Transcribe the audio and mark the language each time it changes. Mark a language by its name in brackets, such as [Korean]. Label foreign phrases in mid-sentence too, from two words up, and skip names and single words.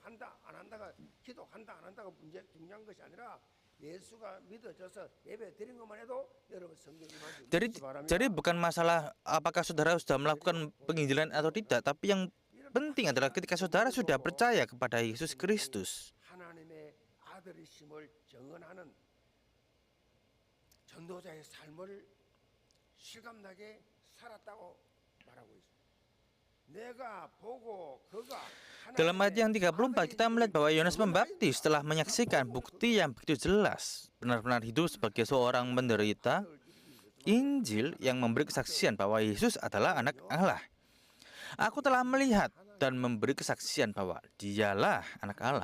[Indonesian] Jadi bukan masalah apakah saudara sudah melakukan penginjilan atau tidak, tapi yang penting adalah ketika saudara sudah percaya kepada Yesus Kristus. [Korean] 하나님의 아들이심을 정언하는 전도자의 삶을 실감나게 살았다고 말하고 있습니다. 내가 보고 그가 [Indonesian] Dalam ayat yang 34 kita melihat bahwa Yohanes Pembaptis telah menyaksikan bukti yang begitu jelas, benar-benar hidup sebagai seorang penderita Injil yang memberi kesaksian bahwa Yesus adalah anak Allah. Aku telah melihat dan memberi kesaksian bahwa dialah anak Allah.